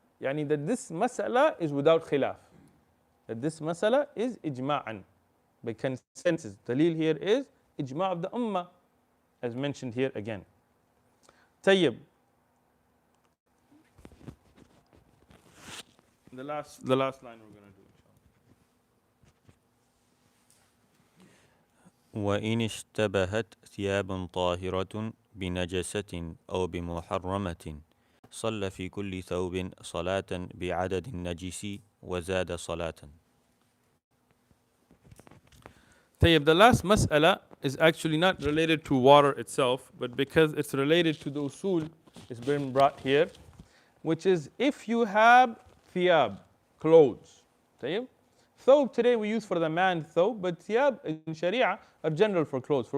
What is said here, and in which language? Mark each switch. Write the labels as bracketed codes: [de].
[en] يعني that this mas'ala is without khilaf. That this mas'ala is ijma'an. By consensus. Dalil here is ijma' of the ummah, as mentioned here again. طيب. The last line we're going to do. [ar] وإن اشتبهت ثياب طاهرة بنجسة أو بمحرمة صلى في كل ثوب صلاة بعدد النجس وزاد صلاة. [en] طيب, the last mas'ala is actually not related to water itself, but because it's related to the usul, it's been brought here, which is if you have thiyab, clothes. طيب? Thobe today we use for the man thobe, but thiyab in Sharia are general for clothes.